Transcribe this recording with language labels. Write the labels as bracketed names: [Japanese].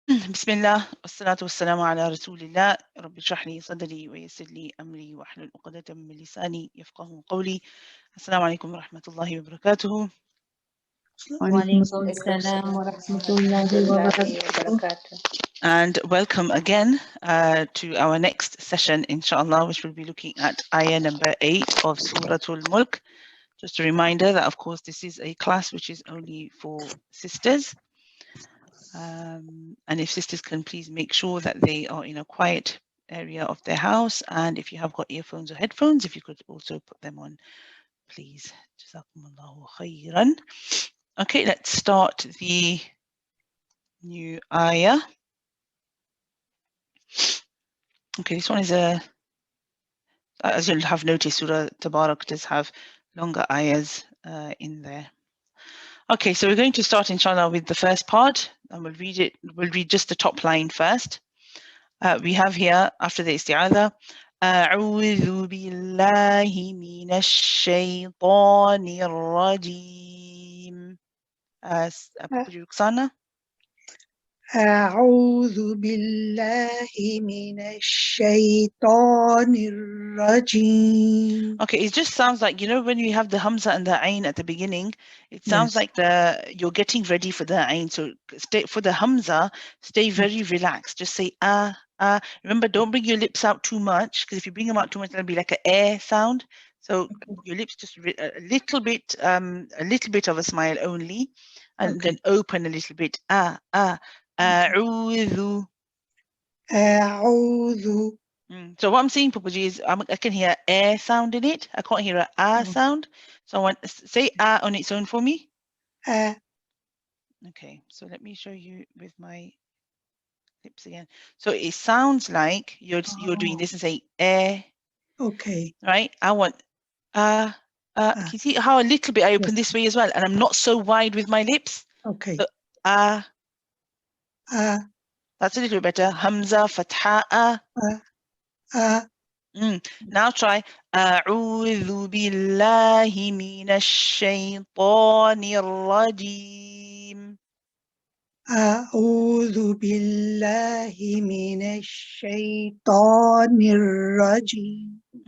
[Arabic] بسم الله والصلاة والسلام على رسول الله رب اشرح لي صدري ويسر لي أمري واحلل عقدة من لساني يفقهوا قولي. السلام عليكم ورحمة الله وبركاته. وعليكم السلام ورحمة الله وبركاته. [English] And welcome again to our next session, inshallah, which will be looking at ayah number 8 of Surah Al-Mulk. Just a reminder that, of course, this is a class which is only for sisters. And if sisters can please make sure that they are in a quiet area of their house, and if you have got earphones or headphones, if you could also put them on, please. Jazakumullahu khairan. Okay, let's start the new ayah. Okay, this one is as you'll have noticed, Surah Tabarak does have longer ayahs in there. Okay, so we're going to start, inshallah, with the first part, and we'll read just the top line first. We have here, after the isti'adha, [Arabic] أعوذ بالله من الشيطان الرجيم. [English] Roxana? [Arabic] أعوذ بالله من الشيطان الرجيم. [English] Okay, it just sounds like, you know, when you have the Hamza and the Ain at the beginning, it sounds like you're getting ready for the Ain. So for the Hamza, stay very relaxed. Just say Remember, don't bring your lips out too much, because if you bring them out too much, it'll be like an air sound. So your lips just a little bit of a smile only, and then open a little bit. [Arabic] A'udhu. أعوذ. [English] So what I'm saying, Pupaji, is I can hear air sound in it. I can't hear a sound. So I want say on its own for me. Okay, so let me show you with my lips again. So it sounds like you're doing this and say air. Okay. Right? I want can you see how a little bit I open this way as well, and I'm not so wide with my lips? Okay. So that's a little bit better. Hamza, fatha. Now try [Arabic] أعوذ بالله من الشيطان الرجيم. أعوذ بالله من الشيطان الرجيم.